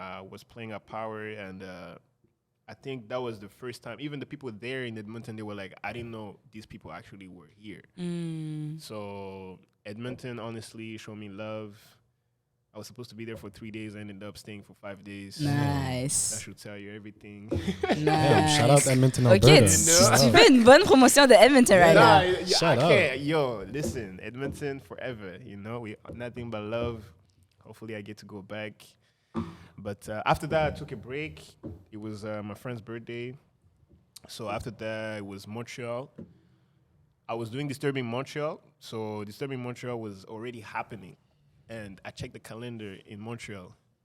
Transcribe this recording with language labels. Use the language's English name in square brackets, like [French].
[English] Was playing at Power, and I think that was the first time. Even the people there in Edmonton, they were like, I didn't know these people actually were here. So Edmonton, honestly, showed me love. I was supposed to be there for 3 days. I ended up staying for 5 days. Nice. That should tell you everything. Nice. Shout out Edmonton, Alberta. [French] Ok, tu fais une bonne promotion de Edmonton right now. [English] Shout out. Yo, listen, Edmonton forever. You know, we nothing but love. Hopefully, I get to go back. But after that, I took a break. It was my friend's birthday. So after that, it was Montreal. I was doing Disturbing Montreal. So Disturbing Montreal was already happening. And I checked the calendar in Montreal.